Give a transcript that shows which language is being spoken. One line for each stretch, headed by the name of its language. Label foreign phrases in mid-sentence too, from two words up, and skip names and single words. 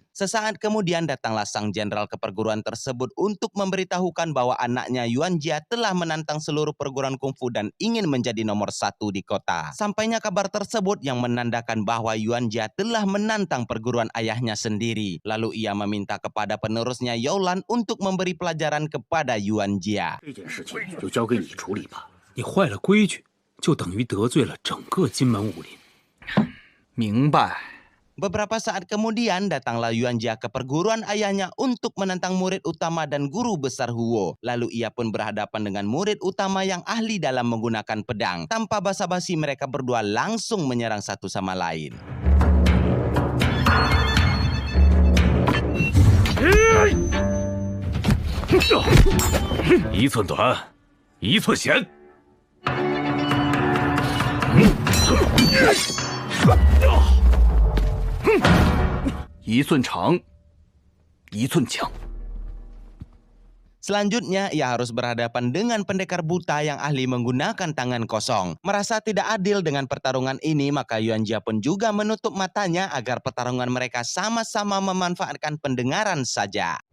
Indonesian: Sesaat kemudian datanglah sang jenderal ke perguruan tersebut untuk memberitahukan bahwa anaknya Yuan Jia telah menantang seluruh perguruan kungfu dan ingin menjadi nomor 1 di kota. Sampainya kabar tersebut yang menandakan bahwa Yuan Jia telah menantang perguruan ayahnya sendiri. Lalu ia meminta kepada penerusnya Youlan untuk memberi pelajaran kepada Yuan Jia.
Chinese: 这件事情就交给你处理吧。你坏了规矩，就等于得罪了整个金门武林。明白。
Indonesian: Beberapa saat kemudian datanglah Yuan Jia ke perguruan ayahnya untuk menantang murid utama dan guru besar Huo. Lalu ia pun berhadapan dengan murid utama yang ahli dalam menggunakan pedang. Tanpa basa-basi mereka berdua langsung menyerang satu sama lain.
Chinese: 一寸短，一寸险。一寸长，一寸强。
Indonesian: Selanjutnya, ia harus berhadapan dengan pendekar buta yang ahli menggunakan tangan kosong. Merasa tidak adil dengan pertarungan ini, maka Yuan Jia pun juga menutup matanya agar pertarungan mereka sama-sama memanfaatkan pendengaran saja.